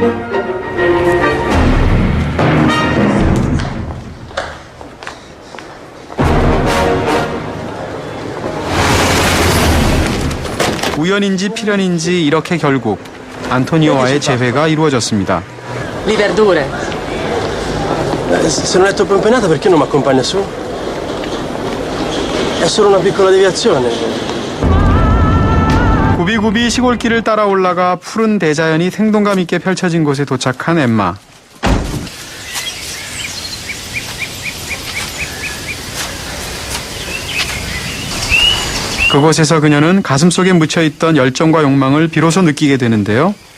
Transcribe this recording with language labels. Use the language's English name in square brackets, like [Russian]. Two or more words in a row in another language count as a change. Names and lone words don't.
[Korean] 우연인지 필연인지 이렇게 결국 안토니오와의 재회가 이루어졌습니다. [Italian] Le verdure. Se non è troppo impegnata perché non mi accompagna su? È solo una piccola deviazione. [Korean] 구비구비 시골길을 따라 올라가 푸른 대자연이 생동감 있게 펼쳐진 곳에 도착한 엠마. 그곳에서 그녀는 가슴속에 묻혀있던 열정과 욕망을 비로소 느끼게 되는데요.